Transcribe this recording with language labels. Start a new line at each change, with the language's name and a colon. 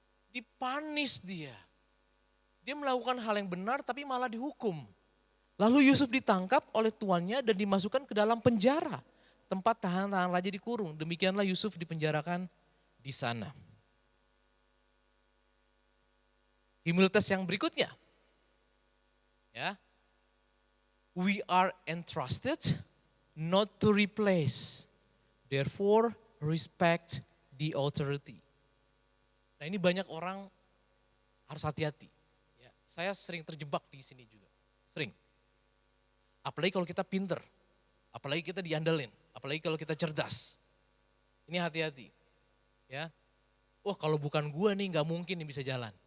Indonesian: Dipanis dia. Dia melakukan hal yang benar tapi malah dihukum. Lalu Yusuf ditangkap oleh tuannya dan dimasukkan ke dalam penjara. Tempat tahanan raja dikurung. Demikianlah Yusuf dipenjarakan di sana. Humilitas yang berikutnya. Ya.
English: We are entrusted not to replace. Therefore respect the authority.
Indonesian: Nah ini banyak orang harus hati-hati. Ya, saya sering terjebak di sini juga, sering. Apalagi kalau kita pinter, apalagi kita diandelin, apalagi kalau kita cerdas. Ini hati-hati. Ya, wah kalau bukan gue nih nggak mungkin nih bisa jalan.